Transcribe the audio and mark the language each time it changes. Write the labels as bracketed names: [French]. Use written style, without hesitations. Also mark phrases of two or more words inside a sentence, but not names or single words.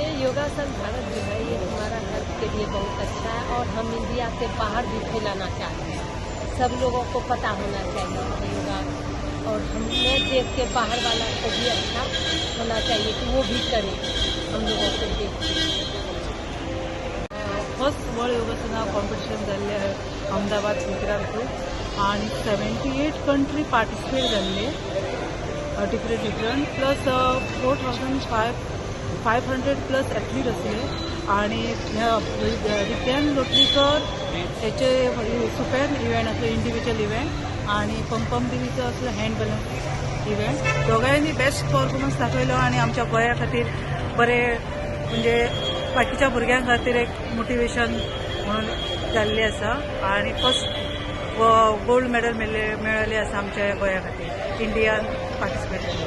[Hindi] योगासन भारत जो है ये हमारा हेल्थ के लिए बहुत अच्छा है और हम इंडिया के बाहर भी फैलाना चाहते हैं। सब लोगों को पता होना चाहिए कि योगा, और हमने देख के बाहर वाला को भी अच्छा होना चाहिए कि वो भी करें हम लोगों को देख के। [English] first world yogasana competition [Konkani] जाल्ले अहमदाबाद गुजरात आणि 78 [English] country participate [Konkani] जाल्ले [English] different plus [Konkani] 4500 प्लस एथलीट असले आणि विज्ञान लोटलीकर याचे [English] super event [Konkani] असले [English] individual event [Konkani] आणि पंपम देवीचं असलं [English] hand balance event [Konkani] दोघांनी [English] best performance [Konkani] दाखवलो आणि आमच्या गोंया खातीर बरे म्हणजे बाकीच्या भुरग्यां खातीर एक मोटिवेशन म्हणून जाल्ली आसा आणि [English] first gold medal [Konkani] मेळ्ळेली आसा आमच्या गोंया खातीर इंडियान पार्टिसिपेट